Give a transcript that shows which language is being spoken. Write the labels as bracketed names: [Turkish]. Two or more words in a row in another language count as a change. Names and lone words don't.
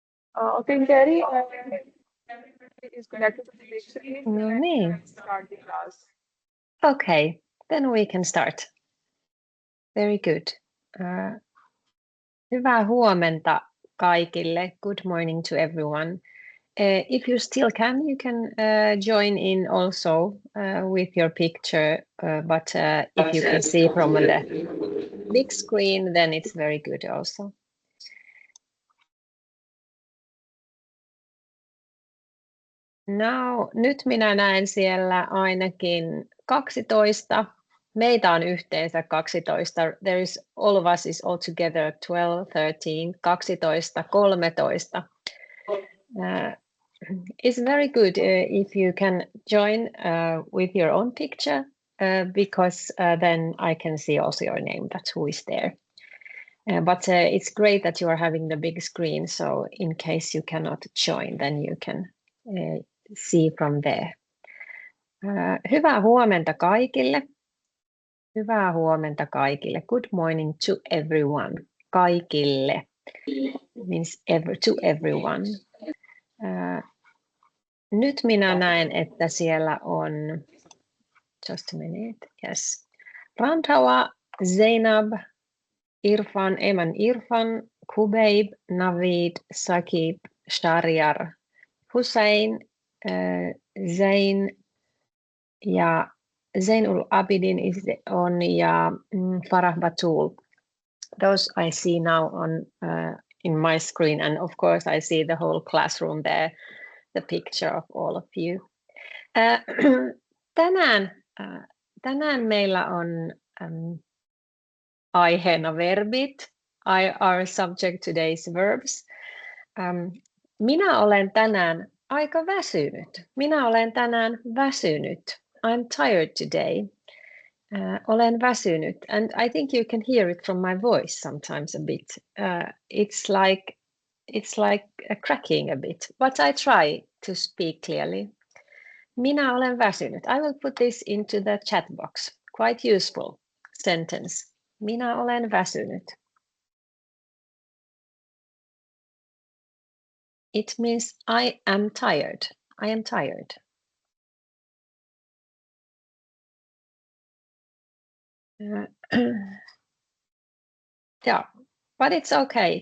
[English] Okay, Gary, everybody is connected to the big screen. [Finnish] No [English] Then we [Finnish] niin. [English] can start the class. Okay, then we can start. Very good. [Finnish] Hyvää huomenta kaikille. [English] Good morning to everyone. If you still can, you can join in also with your picture, but if you can see from the big screen, then it's very good also. Now, [Finnish] nyt minä näen siellä ainakin 12. Meitä on yhteensä 12. [English] There is all of us is all together 12, 13, 12, 13. It's very good if you can join with your own picture because then I can see also your name, that's who is there. But it's great that you are having the big screen, so in case you cannot join, then you can see from there. [Finnish] Hyvää huomenta kaikille. Hyvää huomenta kaikille. [English] Good morning to everyone. Kaikille means to everyone. [Finnish] Nyt minä näen, että siellä on, [English] just a minute, yes. Randhawa, Zainab, Irfan, Eman Irfan, Kubeib, Navid, Sakib, Shariar, Hussein, Zain ja Zainul Abidin is on ja Farah Batul. Those I see now on in my screen, and of course I see the whole classroom there, the picture of all of you. [Finnish] Tänään meillä on aiheena verbit. [English] Our subject today is verbs. [Finnish] Minä olen tänään aika väsynyt. Minä olen tänään väsynyt. [English] I'm tired today. [Finnish] Olen väsynyt, [English] and I think you can hear it from my voice sometimes a bit. It's like cracking a bit, but I try to speak clearly. [Finnish] Minä olen väsynyt. [English] I will put this into the chat box. Quite useful sentence. [Finnish] Minä olen väsynyt. [English] It means I am tired. I am tired. Yeah, but it's okay.